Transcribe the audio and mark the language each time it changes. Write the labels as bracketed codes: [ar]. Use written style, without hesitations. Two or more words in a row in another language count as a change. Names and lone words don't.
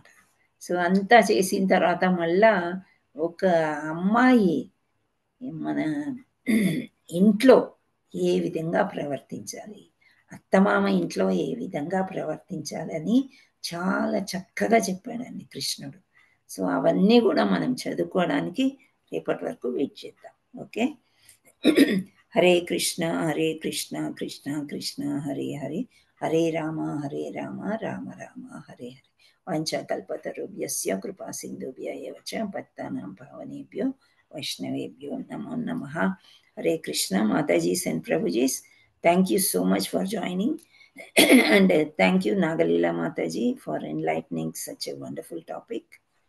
[te] సో అంతా చేసిన తర్వాత మళ్ళా ఒక అమ్మాయి మన ఇంట్లో ఏ విధంగా ప్రవర్తించాలి, అత్తమామ ఇంట్లో ఏ విధంగా ప్రవర్తించాలని చాలా చక్కగా చెప్పాడండి కృష్ణుడు. సో అవన్నీ కూడా మనం చదువుకోవడానికి రేపటి వరకు వెయిట్ చేద్దాం. ఓకే. హరే కృష్ణ కృష్ణ కృష్ణ హరే హరే, హరే రామ రామ రామ హరే హరే. [sa] వాంఛాకల్పతరుభ్యస్య కృపా సింధుభ్య ఏవ చ పతితానాం పావనేభ్యో వైష్ణవేభ్యో నమో నమః. [en] Hare Krishna. Mataji's and Prabhuji's, thank you so much for joining. And thank you Nagalila Mataji for enlightening such a wonderful topic.